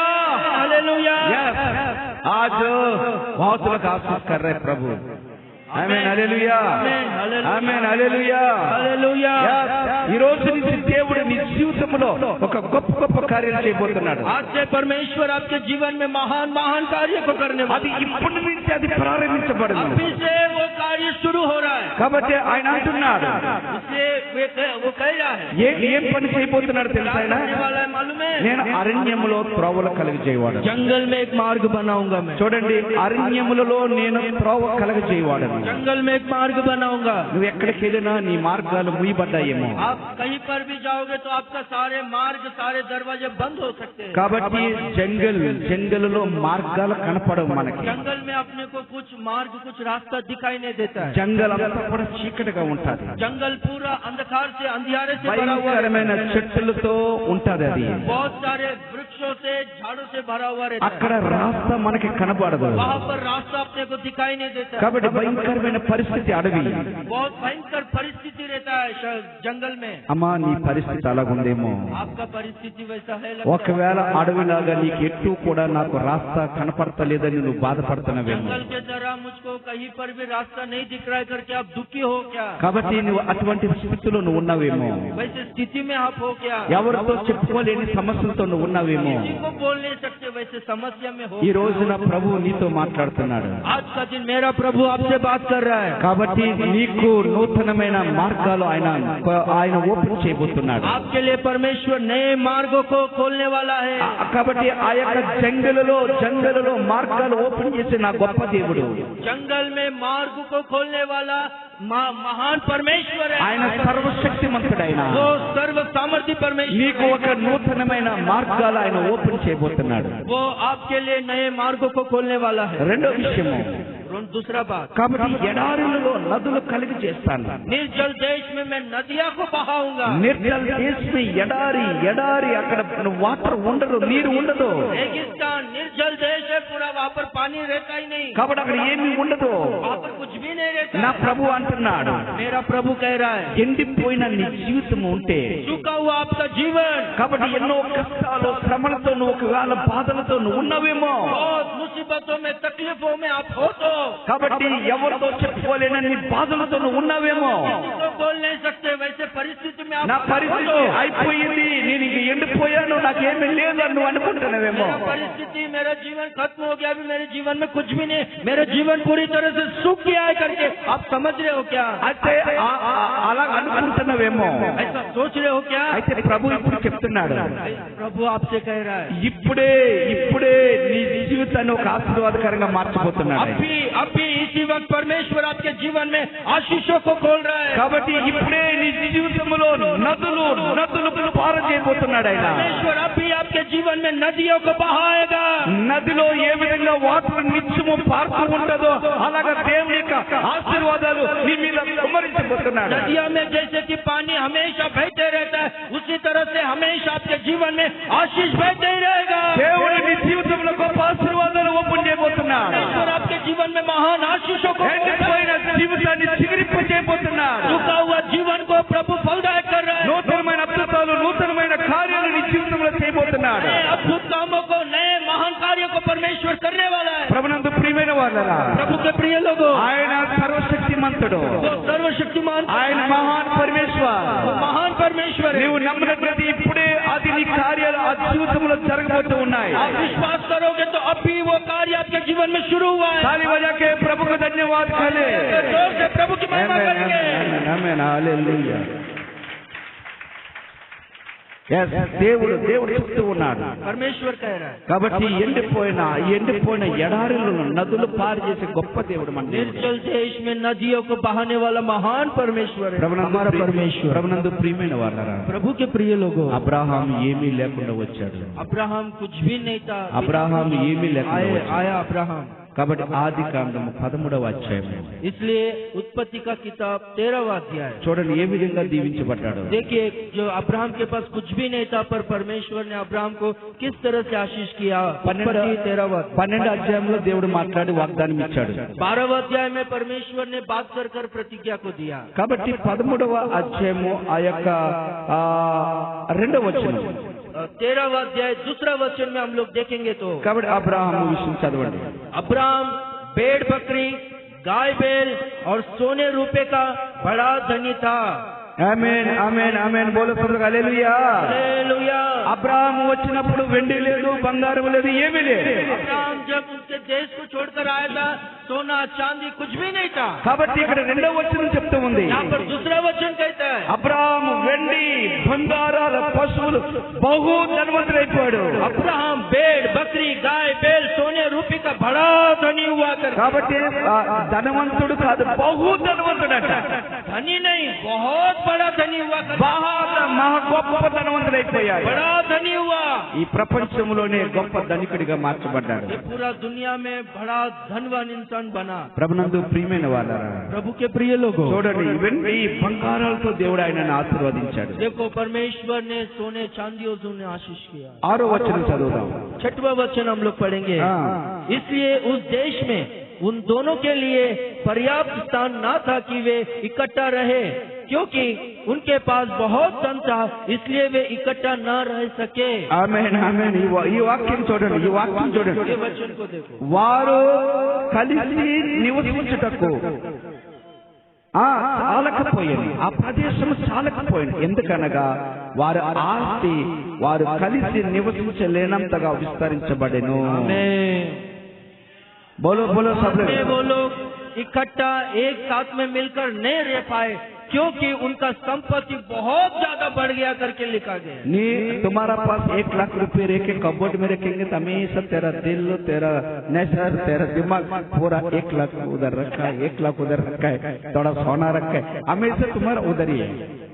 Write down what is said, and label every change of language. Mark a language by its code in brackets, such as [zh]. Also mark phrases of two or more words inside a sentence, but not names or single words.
[hi] हालेलुया यस आज बहुत लोग आशीष कर रहे हैं प्रभु आमीन हालेलुया आमीन हालेलुया हालेलुया [te] ఈ రోజు నుంచి దేవుడు నీ జీవితంలో ఒక గొప్ప కార్యం చేయబోతున్నాడు [hi] आज से परमेश्वर आपके जीवन में महान महान कार्य को करने [te] అది [hi] वाला [te] ఇప్పటి నుంచి అది ప్రారంభించబడింది [hi] अभी से वो कार्य शुरू हो रहा है [te] కాబట్టి ఆయన అంటున్నాడు [hi] इसलिए वो कह रहा है [te] ఏం పని చేయబోతున్నాడు తెలుసా ఆయన [hi] करने वाला है मालूम है [te] నేను అరణ్యములో త్రోవలు కలగజేయవాడు [hi] जंगल में एक मार्ग बनाऊंगा मैं [te] చూడండి అరణ్యములలో నేను త్రోవ కలగజేయవాడను [hi] जंगल में एक मार्ग बनाऊंगा [te] నువ్వు ఎక్కడికి వెళ్ళినా నీ మార్గాలు ముయ్యబడ్డాయేమో [hi] आप कहीं पर भी जाओगे तो आपका सारे मार्ग सारे दरवाजे बंद हो सकते हैं [te] కాబట్టి జంగల్లో మార్గాలు కనపడవు మనకి [hi] जंगल में अपने को कुछ मार्ग कुछ रास्ता दिखाई नहीं देता है [te] జంగల్ అంతా కూడా చీకటిగా ఉంటది [hi] जंगल पूरा अंधकार से अंधियारे से भरा हुआ है [te] భయంకరమైన చెట్లతో ఉంటది అది [hi] बहुत सारे वृक्षों से झाड़ों से भरा हुआ रहता [te] అక్కడ [hi] है [te] రాస్తా మనకి కనబడదు [hi] वहाँ पर रास्ता अपने को दिखाई नहीं देता है [te] కాబట్టి భయంకరమైన పరిస్థితి అడవి [hi] बहुत भयंकर परिस्थिति रहता है जंगल में [te] అమ్మా నీ పరిస్థితి అలాగుందేమో [hi] आपका परिस्थिति वैसा है [te] ఒకవేళ అడవిలాగా నీకు ఎటు కూడా నాకు రాస్తా కనపడతలేదని నువ్వు బాధపడుతున్నావేమో [hi] जंगल के तरह मुझको कहीं पर भी रास्ता नहीं दिख रहा है करके आप दुखी हो क्या [te] కాబట్టి నువ్వు అటువంటి స్థితిలో నువ్వు ఉన్నావేమో [hi] वैसे स्थिति में आप हो क्या [te] ఎవరితో చెప్పుకోలేని సమస్యలతో నువ్వు ఉన్నావేమో [hi] किसी को बोल नहीं सकते वैसे समस्या में हो [te] ఈ రోజున ప్రభు నీతో మాట్లాడుతున్నాడు [hi] आज का दिन मेरा प्रभु आपसे बात कर रहा है [te] కాబట్టి నీకు నూతనమైన మార్గాలు ఆయన ఓపెన్ చేయబోతున్నాడు [hi] आपके लिए परमेश्वर नए मार्गों को खोलने वाला है [te] కాబట్టి ఆ యొక్క జంగలలో మార్గాలు ఓపెన్ చేసే నా గొప్ప దేవుడు [hi] जंगल में मार्ग को खोलने वाला महान परमेश्वर है, [te] ఆయన సర్వశక్తిమంతుడైన [hi] वो सर्व सामर्थ्य परमेश्वर [te] నీకు ఒక నూతనమైన మార్గాలు ఆయన ఓపెన్ చేయబోతున్నాడు. [hi] वो आपके लिए नए मार्गों को खोलने वाला है। [te] రెండో విషయము, [hi] दूसरा बात, [te] కాబట్టి ఎడారులలో నదులు కలిగి చేస్తాను. [hi] निर्जल देश में मैं नदियां को बहाऊंगा। निर्जल देश में [te] ఎడారి ఎడారి అక్కడ వాటర్ ఉండదు, నీరు ఉండదు. [hi] रेगिस्तान निर्जल देश है पूरा, वहाँ पर पानी रहता ही नहीं, [te] కాబట్టి అక్కడ ఏమీ ఉండదు. [hi] वहाँ पर कुछ भी नहीं रहता। [te] నా ప్రభు అంటున్నాడు, [hi] मेरा प्रभु कह रहा है, [te] ఎండిపోయిన నీ జీవితం ఉంటే, [hi] सूखा हुआ आपका जीवन, [te] కాబట్టి ఎన్నో కష్టాలు శ్రమలతో నువ్వు ఒకవేళ బాధలతో నువ్వు ఉన్నావేమో, [hi] बहुत मुसीबतों में तकलीफों में आप हो तो, [te] కాబట్టి ఎవరితో చెప్పుకోలేనని బాధలతో నువ్వు ఉన్నావేమో, [hi] तो बोल नहीं सकते वैसे परिस्थिति में [te] నా [hi] आप [te] పరిస్థితి అయిపోయింది, నేను ఇంక ఎండిపోయాను, నాకేమీ లేదు అని నువ్వు అనుకుంటున్నావేమో. [hi] मेरा परिस्थिति, मेरा जीवन खत्म हो गया, अभी मेरे जीवन में कुछ भी नहीं, मेरा जीवन पूरी तरह से सूख गया है करके आप समझ रहे हो क्या? [te] అయితే అలా అనుకుంటున్నావేమో, [hi] ऐसा सोच रहे हो क्या? [te] అయితే ప్రభు ఇప్పుడు చెప్తున్నాడు, [hi] प्रभु आपसे कह रहा है, [te] ఇప్పుడే ఇప్పుడే నీ జీవితాన్ని ఒక ఆశీర్వాదకరంగా మార్చబోతున్నాడు. [hi] अभी इसी वक्त परमेश्वर आपके जीवन में आशीषों को खोल रहा है। [te] కాబట్టి ఇప్పుడే నీ జీవితంలో నదులు నదులు పారజేయబోతున్నాడు ఆయన. [hi] परमेश्वर अभी आपके जीवन में नदियों को बहाएगा। [te] నదిలో ఏ విధంగా వాటర్ నిత్యము పారుతూ ఉంటుందో అలాగా దేవుని యొక్క ఆశీర్వాదాలు నీ మీద కుమ్మరించబోతున్నాడు. [hi] नदियों में जैसे कि पानी हमेशा बहते रहता है, उसी तरह से हमेशा आपके जीवन में आशीष बहते ही रहेगा। [te] దేవుడు నీ జీవితంలో గొప్ప ఆశీర్వాదాలు ఓపెన్ చేయబోతున్నాడు. [hi] परमेश्वर आपके जीवन में महान आशीषों को, [te] ఎండిపోయిన జీవితాన్ని చిగురింపు చేయబోతున్నాడు. [hi] सूखा हुआ जीवन को प्रभु फलदायक कर रहा है। [te] నూతనమైన అద్భుతాలు నూతనమైన కార్యాలు నీ జీవితంలో చేయబోతున్నాడు. [hi] नए अद्भुत कामों को, नए महान कार्यों को परमेश्वर करने वाला है। [te] ప్రభునందు ప్రియమైన వారలారా, [hi] प्रभु के प्रिय लोगों, [te] ఆయన సర్వశక్తిమంతుడు, [hi] वो सर्वशक्तिमान, [te] ఆయన [hi] महान परमेश्वर. वो महान परमेश्वर है। నీవు నమ్మినట్లయితే ఇప్పుడే అది నీ కార్యాలు ఆ జీవితంలో జరగబోతూ ఉన్నాయి. आप विश्वास करोगे तो अभी वो कार्य आपके जीवन में शुरू हुआ है। ताली बजा के प्रभु को धन्यवाद करे। जोर से प्रभु की महिमा करेंगे। आमेन, हालेलुया. [te] దేవుడు చెప్తూ ఉన్నాడు, [hi] परमेश्वर कह रहा है, [te] కాబట్టి ఎండిపోయిన ఎడారులను నదులు పారు చేసే గొప్ప దేవుడు మన దేవుడు. [hi] निर्जल देश में नदियों को बहाने वाला महान परमेश्वर है हमारा परमेश्वर। [te] ప్రభునందు ప్రియమైన వారలారా, [hi] प्रभु के प्रिय लोगों, [te] అబ్రహాం ఏమీ లేకుండా వచ్చాడు. [hi] अब्राहम कुछ भी नहीं था, [te] అబ్రహాం ఏమీ లేకుండా వచ్చాడు. [hi] आया अब्राहम। [te] కాబట్టి ఆది కాండము 13వ అధ్యాయం [hi] इसलिए उत्पत्ति का किताब 13वां अध्याय, [te] చూడండి ఏ విధంగా దీవించబడ్డాడు. [hi] देखिए जो अब्राहम के पास कुछ भी नहीं था, पर परमेश्वर ने अब्राहम को किस तरह से आशीष किया। [te] 12వ అధ్యాయంలో దేవుడు మాట్లాడి వాగ్దానం ఇచ్చాడు. [hi] 12वां अध्याय में परमेश्वर ने बात कर प्रतिज्ञा को दिया। [te] కాబట్టి 13వ అధ్యాయము ఆ యొక్క 2వ వచనం, [hi] 13वां अध्याय दूसरा वचन में हम लोग देखेंगे तो, [te] కాబట్టి అబ్రహాము విషయం చదవండి. [hi] अब्राहम भेड़ बकरी गाय बैल और सोने रुपए का बड़ा धनी था। [te] ఆమేన్ ఆమేన్ ఆమేన్ బోలో ప్రభువు హల్లెలూయా. [hi] हालेलुया। [te] అబ్రహాము వచ్చినప్పుడు వెండి లేదు, బంగారం లేదు, ఏమీ లేదు. [hi] अब्राहम जब उसके देश को छोड़कर आया था, सोना चांदी कुछ भी नहीं था। [te] కాబట్టి ఇక్కడ 2వ వచనం చెప్తూ ఉంది, [hi] यहाँ पर दूसरा वचन कहता है, [te] అబ్రహాము వెండి బంగారాల పశువులు బహు ధనవంతుడైపోయాడు. [hi] अब्राहम भेड़ बकरी गाय बैल सोने रुपए का बड़ा धनी हुआ कर। [te] కాబట్టి ధనవంతుడు కాదు, బహు ధనవంతుడట. [hi] धनी नहीं, बहुत बड़ा धनी हुआ कर, [te] మహా గొప్ప ధనవంతుడైపోయాడు. [hi] बड़ा धनी हुआ। [te] ఈ ప్రపంచంలోనే గొప్ప ధనికుడిగా మార్చబడ్డాడు. [hi] ये पूरा दुनिया में बड़ा धनवान इंसान बना। [te] ప్రభునందు ప్రియమైన వారలారా, [hi] प्रभु के प्रिय लोगों, [te] చూడండి వెండి బంగారాలతో దేవుడు ఆయనను ఆశీర్వదించాడు. [hi] देखो परमेश्वर ने सोने चांदियों से आशीष किया। [te] 6వ వచనం చదువుదాం. [hi] 6वां वचन हम लोग पढ़ेंगे। हाँ। इसलिए उस देश में उन दोनों के लिए पर्याप्त स्थान न था कि वे इकट्ठा रहे, क्योंकि उनके पास बहुत धन था, इसलिए वे इकट्ठा न रह सके। [te] ఆమేన్ ఆమేన్. ఈ వాక్యం చూడండి, ఈ వాక్యం చూడండి. [hi] ये वचन को देखो, [te] వారు కలిసి నివసించుటకు చాలకపోయింది, ఆ ప్రదేశం చాలకపోయింది. ఎందుకనగా వారి ఆస్తి వారు కలిసి నివసించలేనంతగా విస్తరించబడెను. [hi] बोलो बोलो सब लोग। वो लोग इकट्ठा एक साथ में मिलकर नहीं रह पाए, क्योंकि उनका संपत्ति बहुत ज्यादा बढ़ गया करके लिखा गया। नी तुम्हारा पास 1 लाख रुपए रह के कबोर्ड में रखेंगे तो हमेशा तेरा दिल, तेरा नेचर, तेरा दिमाग पूरा 1 लाख उधर रखा है, 1 लाख उधर रखा है, थोड़ा सोना रखा है, हमेशा तुम्हारा उधर ही है।